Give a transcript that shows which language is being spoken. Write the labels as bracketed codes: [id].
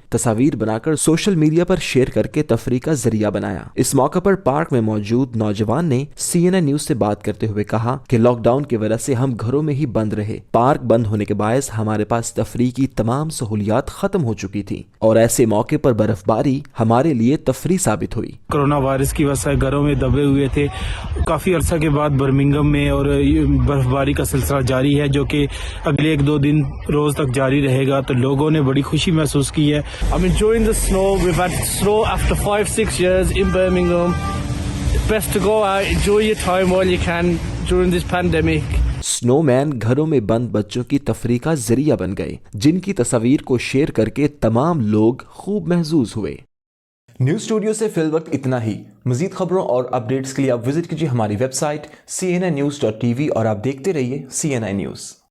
[ur] تصاویر بنا کر سوشل میڈیا پر شیئر کر کے تفریح کا ذریعہ بنایا۔ اس موقع پر پارک میں موجود نوجوان نے CNN نیوز سے بات کرتے ہوئے کہا کہ لاک ڈاؤن کی وجہ سے ہم گھروں میں ہی بند رہے، پارک بند ہونے کے باعث ہمارے پاس تفریح کی تمام سہولیات ختم ہو چکی تھی اور ایسے موقع پر برف باری ہمارے لیے تفریح ثابت ہوئی۔ کورونا وائرس کی وجہ سے گھروں میں دبے ہوئے تھے، کافی عرصہ کے بعد برمنگھم میں اور برف باری کا سلسلہ جاری ہے، جو کہ اگلے 1-2 دن روز تک جاری رہے گا، تو لوگوں نے بڑی خوشی محسوس کی ہے۔ [en] I'm enjoying the snow. We've had snow after 5-6 years in Birmingham. Best to go out, enjoy your time while you can during this pandemic. [ur] سنو مین گھروں میں بند بچوں کی تفریح کا ذریعہ بن گئے، جن کی تصاویر کو شیئر کر کے تمام لوگ خوب محظوظ ہوئے۔ نیوز اسٹوڈیو سے فی الوقت اتنا ہی۔ مزید خبروں اور اپڈیٹس کے لیے آپ وزٹ کیجیے ہماری ویب سائٹ cnnews.tv اور آپ دیکھتے رہیے CNN نیوز۔